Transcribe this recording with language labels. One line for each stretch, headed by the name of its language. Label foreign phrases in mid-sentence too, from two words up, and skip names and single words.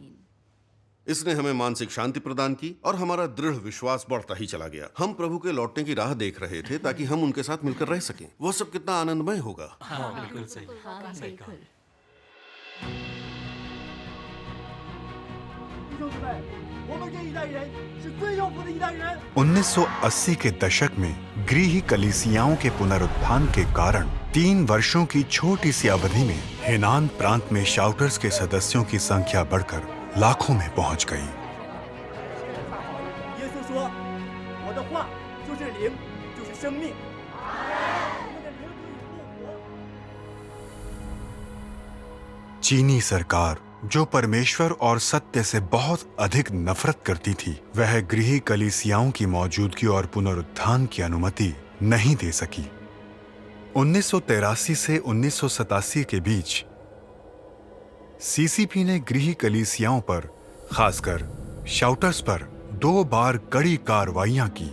Hindi: इसने हमें मानसिक शांति प्रदान की और हमारा दृढ़ विश्वास बढ़ता ही चला गया। हम प्रभु के लौटने की राह देख रहे थे ताकि हम उनके साथ मिलकर रह सकें। वह सब कितना आनंदमय होगा। बिल्कुल सही।
Chinese: 弟兄姊妹，我们这一代人是最有福的一代人。
Hindi: 1980 के दशक में गृह कलीसियाओं के पुनरुत्थान के कारण 3 वर्षों की छोटी सी अवधि में हेनान प्रांत में शाउटर्स के सदस्यों की संख्या बढ़कर लाखों में पहुंच गई।
Chinese: 耶稣说：“我的话就是灵，就是生命。我的灵可以复活。”
Hindi: चीनी सरकार जो परमेश्वर और सत्य से बहुत अधिक नफरत करती थी, वह गृह कलीसियाओं की मौजूदगी और पुनरुत्थान की अनुमति नहीं दे सकी। 1983 से 1987 के बीच सीसीपी ने गृह कलीसियाओं पर, खासकर शाउटर्स पर 2 बार कड़ी कार्रवाइयां की।